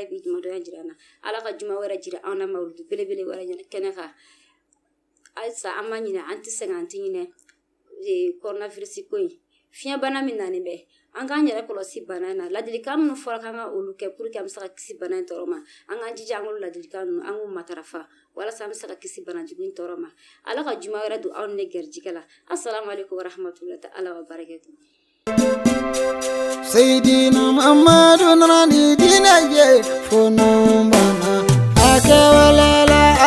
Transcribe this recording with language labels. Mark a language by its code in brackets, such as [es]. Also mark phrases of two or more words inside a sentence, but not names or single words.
[bm] bi juma donya jira an na ala ka juma wɛrɛ jira aw na mawuludu belebele wɛrɛ kɛnɛ kan halisa an b'a ɲinɛ an tɛ sɛgɛn an tɛ ɲinɛ coronavirus ko in fiɲɛ bana min nani bɛ an k'an yɛrɛ kɔlɔsi bana in na ladilikan minnu fɔra k'an ka olu kɛ [fr] pour que [bm] an bɛ se ka kisi bana in tɔɔrɔ ma an k'an jija an k'olu ladilikan ninnu an k'u matarafa walasa an bɛ se ka kisi bana jugu in tɔɔrɔ ma ala ka juma wɛrɛ don aw ni ne garijɛgɛ la [ar] السلام عليكم ورحمة الله تعالى وبركاته [bm] Seydina Muhammadu nana ni diinɛ ye fo nun banna a kɛwale la